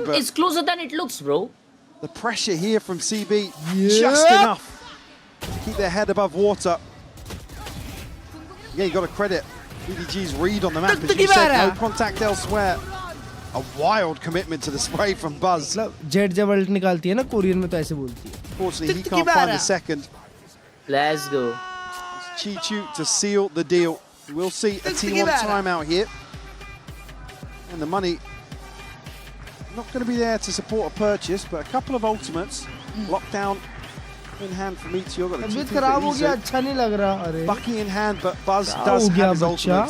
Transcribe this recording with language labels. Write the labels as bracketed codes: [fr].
[en] The game is closer than it looks, bro. The pressure here from CB, just enough to keep their head above water. Yeah, you got to credit EDG's read on the map. As you said, no contact elsewhere. A wild commitment to the spray from Buzz. [hi] Jet जब alt निकालती है ना Korean में तो ऐसे बोलती है. [en] Fortunately, he can't find the second. Let's go. Chi-Chu to seal the deal. We'll see a T1 timeout here. And the money not going to be there to support a purchase, but a couple of ultimates. Lockdown in hand for Meteor. Got Bucky in hand, but Buzz does have his ultimate.